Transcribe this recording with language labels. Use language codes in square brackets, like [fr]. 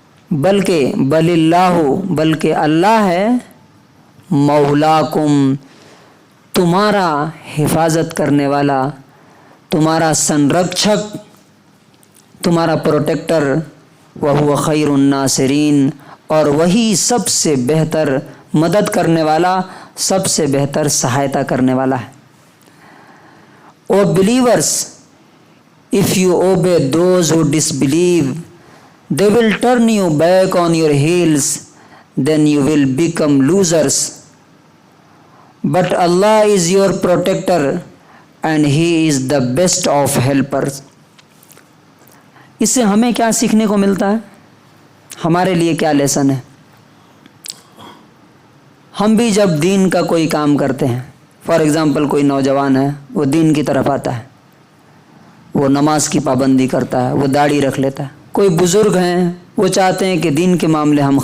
[ar] بل اللہ، [ur] بلکہ اللہ ہے، مولاکم، تمہارا حفاظت کرنے والا، تمہارا سنرکشک، تمہارا پروٹیکٹر. [ar] وہو خیر الناصرین، [ur] اور وہی سب سے بہتر مدد کرنے والا، سب سے بہتر سہایتا کرنے والا ہے. [en] او believers, if you obey those who disbelieve, they will turn you back on your heels, then you will become losers. But Allah is your protector and He is the best of helpers. [ur] اس سے ہمیں کیا سیکھنے کو ملتا ہے؟ ہمارے لیے کیا لیسن ہے؟ ہم بھی جب دین کا کوئی کام کرتے ہیں، [en] for example [ur] کوئی نوجوان ہے، وہ دین کی طرف آتا ہے، وہ نماز کی پابندی کرتا ہے، وہ داڑھی رکھ لیتا ہے۔ کوئی بزرگ ہیں، وہ چاہتے ہیں کہ دین کے معاملے